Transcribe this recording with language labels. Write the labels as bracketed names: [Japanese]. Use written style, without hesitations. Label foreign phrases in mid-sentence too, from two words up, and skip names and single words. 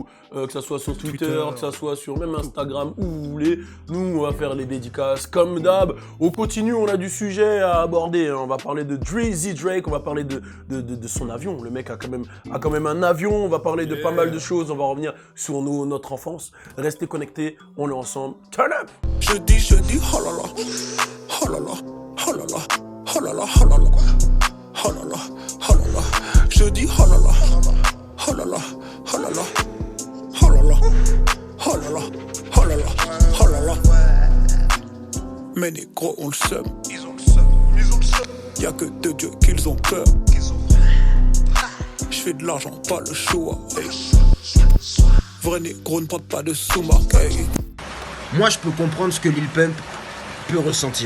[French] Que ça soit sur Twitter, que ça soit sur même Instagram, où vous voulez. Nous, on va faire les dédicaces comme d'hab. On continue, on a du sujet à aborder. Hein. On va parler de Drizzy Drake, on va parler de son avion. Le mec a quand même un avion. On va parler de pas mal de choses. On va revenir sur notre enfance. Restez connectés, on est ensemble. [English] Turn up! [French] Je dis, oh là là, oh là là, oh là là, oh là là, oh là là, oh là là, oh là là. Je dis, oh là là, oh là là, oh là là, oh là là, oh là là, oh là là, oh là là. Mais négros ont le seum, y'a que de Dieu qu'ils ont peur. Je fais de l'argent, pas le choix. Vrai négro ne porte pas de sous-marque. Moi, je peux comprendre ce que Lil Pump peut ressentir.